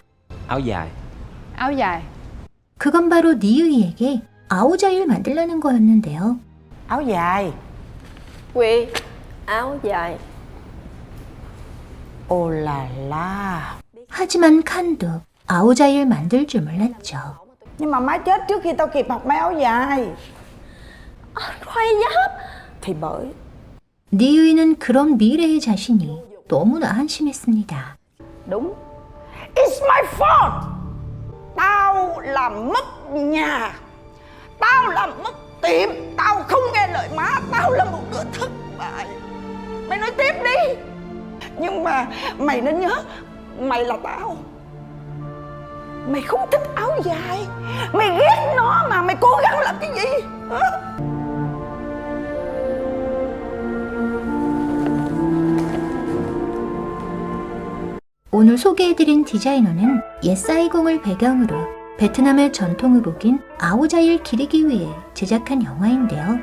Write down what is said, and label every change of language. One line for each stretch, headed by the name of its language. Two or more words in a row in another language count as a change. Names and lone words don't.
Vietnamese: Áo dài. Áo dài.
Korean: 그건 바로 니유이에게 아오자이를 만들라는 거였는데요.
Vietnamese: Áo dài. Quy, áo dài. Ô là la.
Korean: 하지만 칸도 아오자이를 만들 줄 몰랐죠.
Vietnamese: Nhưng mà má chết trước khi tao kịp học may áo dài. Khoai giáp. Thì bởi
Korean: 니유이는 그런 미래의 자신이 너무나 한심했습니다.
Vietnamese: đúng.
English: It's my fault.
Vietnamese: Tao làm mất nhà. Tao làm mất tiệm. Tao không nghe lời má. Tao là một đứa thất bại. Mày nói tiếp đi. Nhưng mà mày nên nhớ, mày là tao. Mày không thích áo dài. Mày ghét nó mà mày cố gắng làm cái gì hả?
Korean: 오늘 소개해드린 디자이너는 옛 사이공을 배경으로 베트남의 전통 의복인 아오자이를 기리기 위해 제작한 영화인데요.